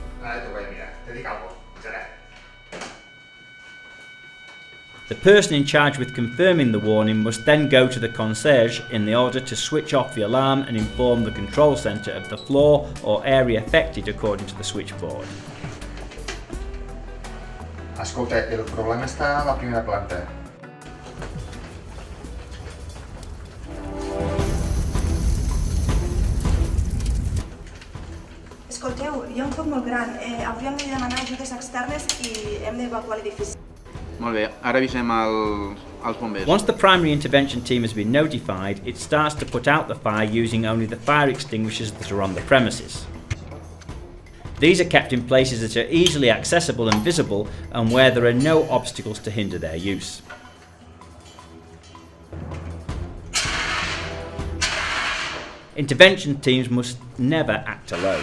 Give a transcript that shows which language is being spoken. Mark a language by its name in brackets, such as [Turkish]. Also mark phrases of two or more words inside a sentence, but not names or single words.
[English] The person in charge with confirming the warning must then go to the concierge in order to switch off the alarm and inform the control centre of the floor or area affected according to the switchboard. [Italian] Ascolta, il problema sta alla prima planta. [Catalan] Escolteu, hi ha un foc molt gran. Hauríem de demanar ajudes externes i hem d'evacuar l'edifici. Molt bé, ara avisem els bombers. [English] Once the primary intervention team has been notified, it starts to put out the fire using only the fire extinguishers that are on the premises. These are kept in places that are easily accessible and visible and where there are no obstacles to hinder their use. Intervention teams must never act alone.